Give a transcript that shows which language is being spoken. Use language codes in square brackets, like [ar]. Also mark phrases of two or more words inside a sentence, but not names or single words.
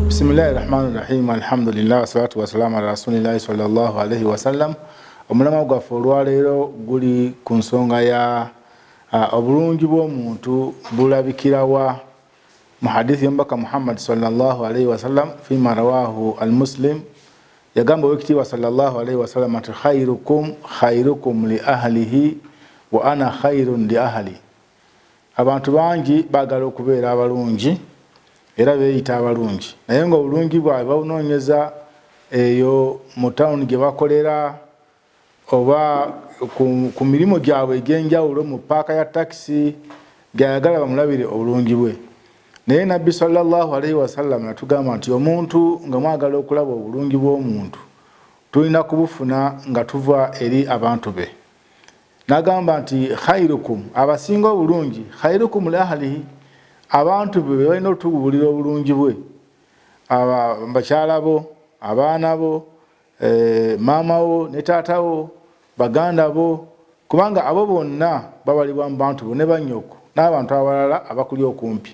[ar] بسم الله الرحمن الرحيم. الحمد لله والصلاة والسلام على رسول الله صلى الله عليه وسلم. [lg] Omulama gwaffe olwaleero guli ku nsonga ya obulungi bw'omuntu bulabikirawa mu hadithi y'omubaka Muhammad [ar] صلى الله عليه وسلم فيما رواه مسلم. [lg] Yagamba Oweekitiibwa [ar] صلى الله عليه وسلم ati خيركم لأهله وأنا خيركم لأهلي. [lg] Abantu bangi baagala okubeera abalungi era beeyita abalungi, naye nga obulungi bwabwe babunoonyeza eyo mu tawuni gye bakolera oba ku mirimu gyabwe egy'enjawulo mu paaka ya takisi gy'ayagala bamulabire obulungi bwe. Naye Nabbi [ar] صلى الله عليه وسلم [lg] natugamba nti omuntu nga mwagala okulaba obulungi bw'omuntu tulina kubufuna nga tuva eri abantu be. Nagamba nti khairukum, abasinga obulungi, [ar] خيركم لأهله, [lg] abantu be balina otugubulira obulungi bwe, bakyala bo, abaana bo, maama wo ne taata wo, baganda bo, kubanga abo bonna babalibwa mu bantu bo ne bannyoko n'abantu abalala abakuli okumpi.